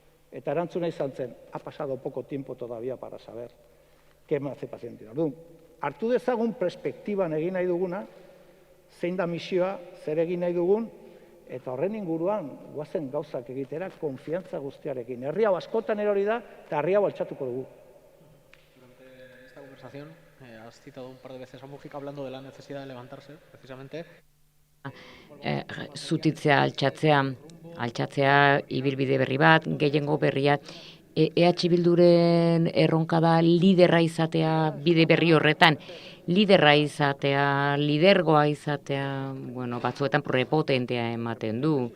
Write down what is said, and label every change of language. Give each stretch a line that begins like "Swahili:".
Basque: Eta erantzuna izan zen,
Spanish: ha pasado poco tiempo todavía para saber qué me hace paciente.
Basque: Orduan, hartu dezagun perspektiban egin nahi duguna, zein da misioa, zer egin nahi dugun, eta horren inguruan guazen gauzak egitera konfiantza guztiarekin. Herri hau askotan erori da, eta herri hau altxatuko dugu.
Spanish: Durante esta conversación has citado un par de veces a Mujica hablando de la necesidad de levantarse, precisamente.
Basque: Zutitzea, altxatzea, ibilbide berri bat, gehiengo berria. EH Bilduren erronka da liderra izatea bide berri horretan, liderra izatea, lidergoa izatea, bueno, batzuetan prepotentea ematen du.